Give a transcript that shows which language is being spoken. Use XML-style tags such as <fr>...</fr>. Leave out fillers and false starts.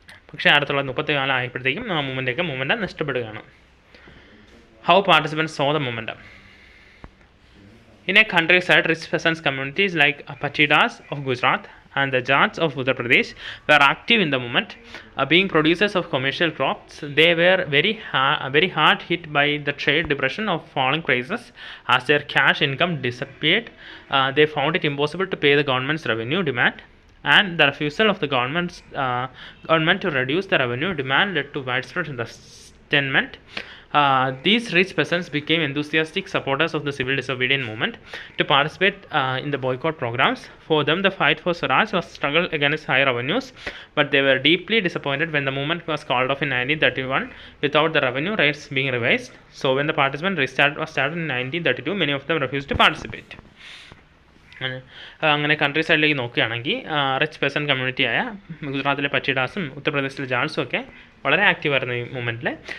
<ml>പക്ഷേ 1934 ആയപ്പോഴത്തേക്കും ആ മൂവ്മെൻറ്റ് നഷ്ടപ്പെടുകയാണ്.</ml> <en>How participants saw the movement. In a countryside, rich peasants communities like Pachidas of Gujarat and the Jats of Uttar Pradesh were active in the movement. Being producers of commercial crops, they were very hard hit by the trade depression of falling prices. As their cash income disappeared, they found it impossible to pay the government's revenue demand. And the refusal of the government to reduce the revenue demand led to widespread resentment. These rich peasants became enthusiastic supporters of the civil disobedience movement to participate in the boycott programs. For them, the fight for Swaraj was struggle against high revenues, but they were deeply disappointed when the movement was called off in 1931 without the revenue rates being revised. So when the participant was started in 1932, many of them refused to participate.</en> <ml>അങ്ങനെ country സൈഡിലേക്ക് നോക്കുകയാണെങ്കിൽ rich person കമ്മ്യൂണിറ്റിയായ ഗുജറാത്തിലെ പച്ചിഡാസും ഉത്തർപ്രദേശിലെ ജാൾസും ഒക്കെ വളരെ ആക്റ്റീവായിരുന്നു ഈ മൂവ്മെൻറ്റിൽ.</ml>